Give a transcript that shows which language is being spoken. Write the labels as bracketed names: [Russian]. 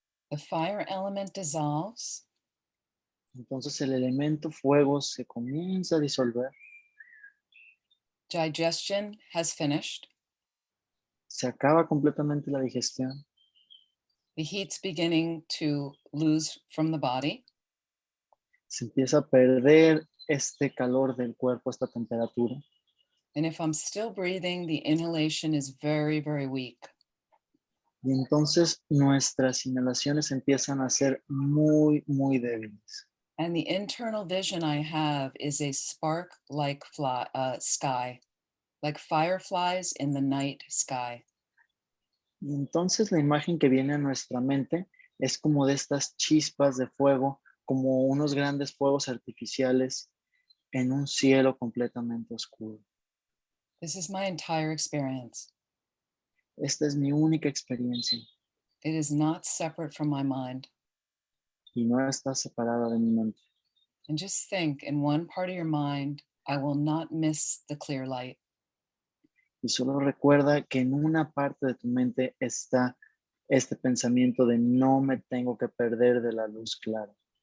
[English] The fire element dissolves. [Spanish] Entonces el elemento fuego se comienza a disolver. [English] Digestion has finished. [Spanish] Se acaba completamente la digestión. [English] The heat's beginning to lose from the body. [Spanish] Se empieza a perder este calor del cuerpo, esta temperatura. [English] And if I'm still breathing, the inhalation is very, very weak. [Spanish] Y entonces nuestras inhalaciones empiezan a ser muy, muy débiles. [English] And the internal vision I have is a spark-like sky, like fireflies in the night sky. [Spanish] Y entonces la imagen que viene a nuestra mente es como de estas chispas de fuego, como unos grandes fuegos artificiales en un cielo completamente oscuro. [English] This is my entire experience. [Spanish] Esta es mi única experiencia [English] It is not separate from my mind. [Spanish] y no está separada de mi mente. [English] And just think, in one part of your mind, I will not miss the clear light. [Spanish] Y solo recuerda que en una parte de tu mente está este pensamiento de no me tengo que perder de la luz clara.